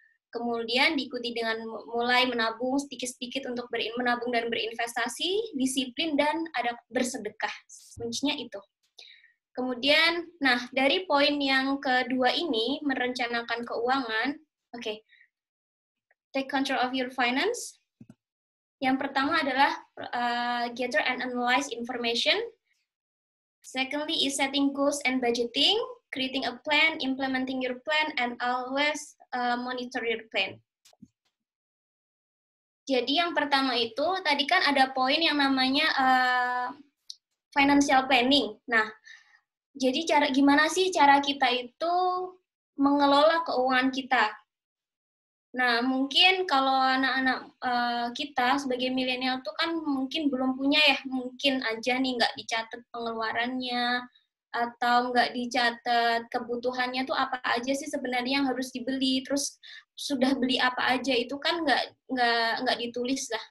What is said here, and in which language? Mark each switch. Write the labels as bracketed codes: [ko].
[id] Kemudian diikuti dengan mulai menabung sedikit-sedikit untuk menabung dan berinvestasi, disiplin, dan ada bersedekah. Kuncinya itu. Kemudian, nah dari poin yang kedua ini, merencanakan keuangan, oke. [en] Take control of your finance. [id] Yang pertama adalah [en] gather and analyze information. Secondly is setting goals and budgeting, creating a plan, implementing your plan, and always monitor your plan. [id] Jadi yang pertama itu, tadi kan ada poin yang namanya financial planning. Nah, jadi gimana sih cara kita itu mengelola keuangan kita? Nah, mungkin kalau anak-anak kita sebagai milenial tuh kan mungkin belum punya ya, mungkin aja nih nggak dicatat pengeluarannya, atau nggak dicatat kebutuhannya tuh apa aja sih sebenarnya yang harus dibeli, terus sudah beli apa aja itu kan nggak ditulis lah.